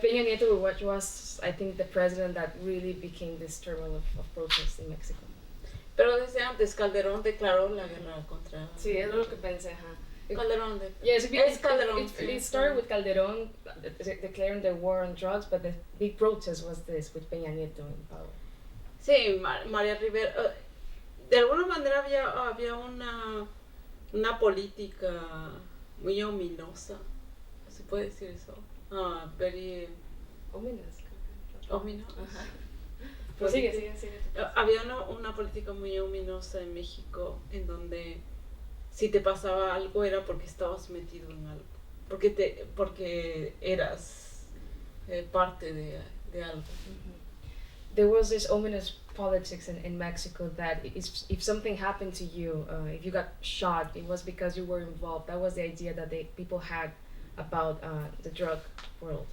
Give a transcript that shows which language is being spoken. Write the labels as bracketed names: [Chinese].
[English] Peña Nieto, which was, I think, the president that really became this turmoil of protests in Mexico. [Spanish] Pero desde antes Calderón declaró la guerra contra... Sí, es lo que pensé, ajá. Calderón. [English] Yes, Calderón. It started with Calderón declaring the war on drugs, but the big protest was this, with Peña Nieto in power. [Spanish] Sí, María Rivera. De alguna manera había una política muy ominosa, ¿se puede decir eso? [English] Very... Ominous. [Spanish] Ajá. Pues sigue. Había una política muy ominosa en México en donde si te pasaba algo era porque estabas metido en algo. porque eras parte de algo. [English] There was this ominous politics in Mexico that if something happened to you, if you got shot, it was because you were involved. That was the idea that people had about the drug world.